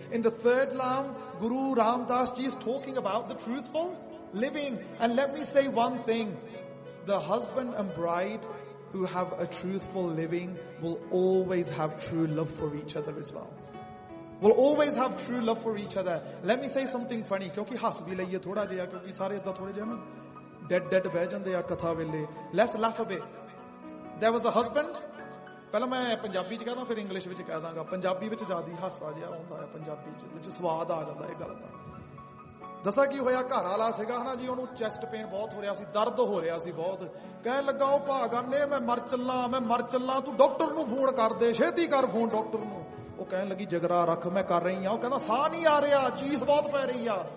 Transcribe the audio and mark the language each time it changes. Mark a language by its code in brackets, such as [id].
[en] In the third love, Guru Ramdas Ji is talking about the truthful living. And let me say one thing. The husband and bride who have a truthful living will always have true love for each other as well. Will always have true love for each other. Let me say something funny. [pa] ਕਿਉਂਕਿ ਹੱਸ ਵੀ ਲਈਏ ਥੋੜ੍ਹਾ ਜਿਹਾ, ਕਿਉਂਕਿ ਸਾਰੇ ਇੱਦਾਂ ਥੋੜ੍ਹੇ ਜਿਹੇ ਨਾ। ਡੈੱਡ ਬਹਿ ਜਾਂਦੇ ਆ ਕਥਾ ਵੇਲੇ। [en] Let's laugh a bit. There was a husband. [pa] ਪਹਿਲਾਂ ਮੈਂ ਪੰਜਾਬੀ ‘ਚ ਕਹਿੰਦਾ ਫਿਰ ਇੰਗਲਿਸ਼ ਵਿੱਚ ਕਹਿ ਦਊਂਗਾ। ਪੰਜਾਬੀ ਵਿੱਚ ਜਦੋਂ ਹਾਸਾ ਆ ਜਿਹਾ ਹੁੰਦਾ ਹੈ ਪੰਜਾਬੀ ਵਿੱਚ ਸਵਾਦ ਆ ਜਾਂਦਾ ਹੈ ਗੱਲਾਂ ਦਾ। ਦੱਸਾਂ ਕੀ ਹੋਇਆ ਘਰ ਵਾਲਾ ਸੀਗਾ ਹਨਾ ਜੀ ਉਹਨੂੰ ਚੈਸਟ ਪੇਨ ਬਹੁਤ ਹੋ ਰਿਹਾ ਸੀ ਦਰਦ ਹੋ ਰਿਹਾ ਸੀ ਬਹੁਤ ਕਹਿਣ ਲੱਗਾ ਉਹ ਭਾਗਾਨੇ ਮੈਂ ਮਰ ਚੱਲਾਂ ਤੂੰ ਡਾਕਟਰ ਨੂੰ ਫੋਨ ਕਰ ਦੇ ਛੇਤੀ ਕਰ ਫੋਨ ਡਾਕਟਰ ਨੂੰ ਉਹ ਕਹਿਣ ਲੱਗੀ ਜਗਰਾ ਰੱਖ ਮੈਂ ਕਰ ਰਹੀ ਹਾਂ ਉਹ ਕਹਿੰਦਾ ਸਾਹ ਨਹੀਂ ਆ ਰਿਹਾ ਚੀਸ ਬਹੁਤ ਪੈ ਰਹੀ ਆ